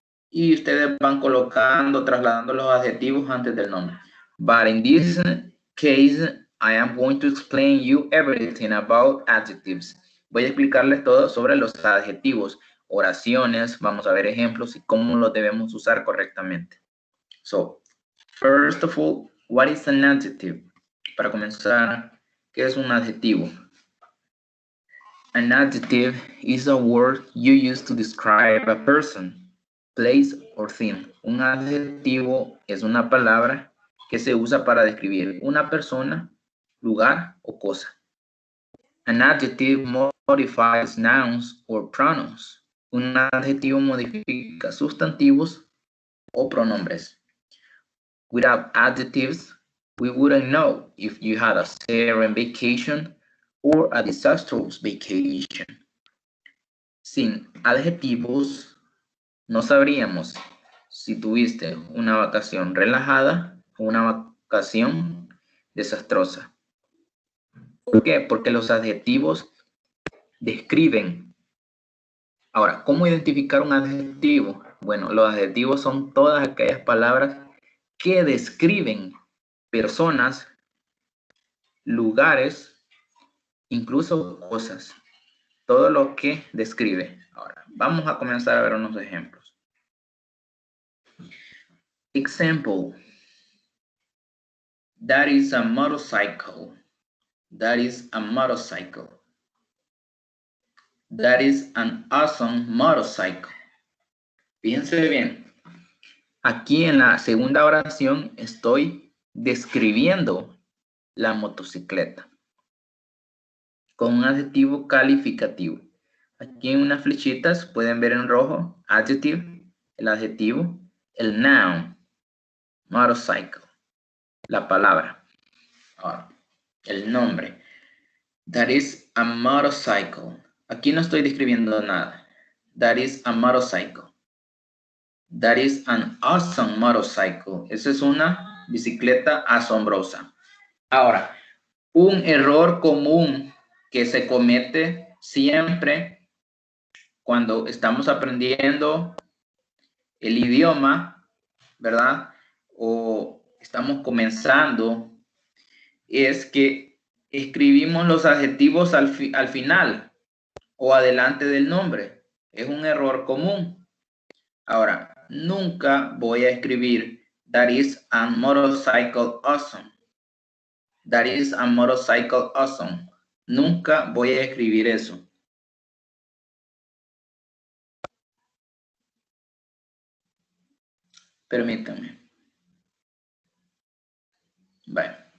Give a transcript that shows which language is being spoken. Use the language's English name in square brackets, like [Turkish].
[Spanish] Y ustedes van trasladando los adjetivos antes del nombre. [English] But in this case, I am going to explain you everything about adjectives. [Spanish] Voy a explicarles todo sobre los adjetivos, oraciones, vamos a ver ejemplos y cómo los debemos usar correctamente. [English] So, first of all, what is an adjective? [Spanish] Para comenzar, ¿qué es un adjetivo? [English] An adjective is a word you use to describe a person, place or thing. [Spanish] Un adjetivo es una palabra que se usa para describir una persona, lugar o cosa. [English] An adjective modifies nouns or pronouns. [Spanish] Un adjetivo modifica sustantivos o pronombres. [English] Without adjectives, we wouldn't know if you had a serene vacation or a disastrous vacation. [Spanish] Sin adjetivos, no sabríamos si tuviste una vacación relajada o una vacación desastrosa. ¿Por qué? Porque los adjetivos describen. Ahora, ¿cómo identificar un adjetivo? Bueno, los adjetivos son todas aquellas palabras que describen personas, lugares, incluso cosas. Todo lo que describe. Ahora, vamos a comenzar a ver unos ejemplos. [English] Example. That is a motorcycle. That is a motorcycle. That is an awesome motorcycle. [Spanish] Fíjense bien. Aquí en la segunda oración estoy describiendo la motocicleta con un adjetivo calificativo. Aquí en unas flechitas pueden ver en rojo adjective, el adjetivo, el noun, motorcycle, la palabra. Ahora, el nombre. [English] That is a motorcycle. [Spanish] Aquí no estoy describiendo nada. [English] That is a motorcycle. That is an awesome motorcycle. [Spanish] Esa es una bicicleta asombrosa. Ahora, un error común que se comete siempre cuando estamos aprendiendo el idioma, ¿verdad? O estamos comenzando, es que escribimos los adjetivos al final o adelante del nombre. Es un error común. Ahora, nunca voy a escribir [English] that is a motorcycle awesome. That is a motorcycle awesome. [Spanish] Nunca voy a escribir eso. Permítanme. Bueno.